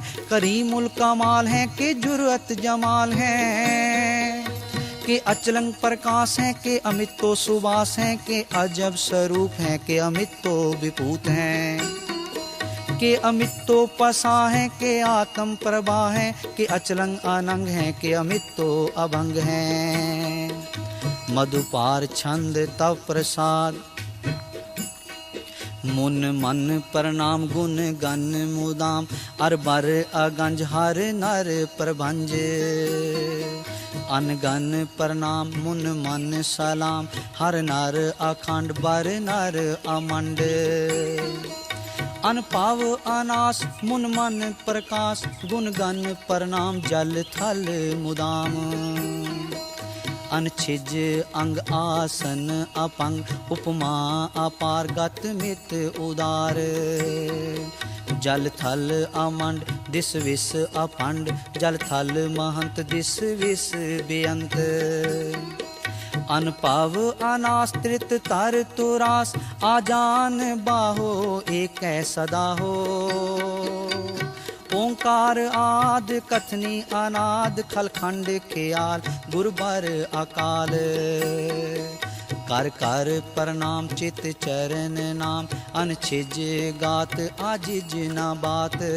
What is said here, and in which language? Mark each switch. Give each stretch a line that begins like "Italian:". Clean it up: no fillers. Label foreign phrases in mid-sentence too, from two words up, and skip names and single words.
Braj: करीमुल कमाल है के जुर्रत जमाल है के अचलंग प्रकाश है के अमितो सुबास है के अजब स्वरूप है के अमितो विभूत हैं के अमितो पसा है के आत्म प्रभा है के अचलंग अनंग है के अमितो अभंग है मधुपार छंद तव प्रसाद मुन मन प्रणाम गुण गन मुदाम अरबर अगंज हर नर प्रभंज अनगन प्रणाम मुन मन सलाम हर नर अखंड बर नर अमंड अनपाव अनास मुन मन प्रकाश गुण गन प्रणाम जल थल मुदाम अनछिज अंग आसन अपंग उपमा अपार गत मित उदार जल थल अमंड दिस विस अफंड जल थल महंत दिस विस बेअंत अनपाव अनास्त्रित तर तुरास आजान बाहो एक सदा हो ओंकार आद कथनी अनाद खलखंड ख्याल गुरबर अकाल कर कर प्रणाम चित चरण नाम अनछिज गात आजिज न बात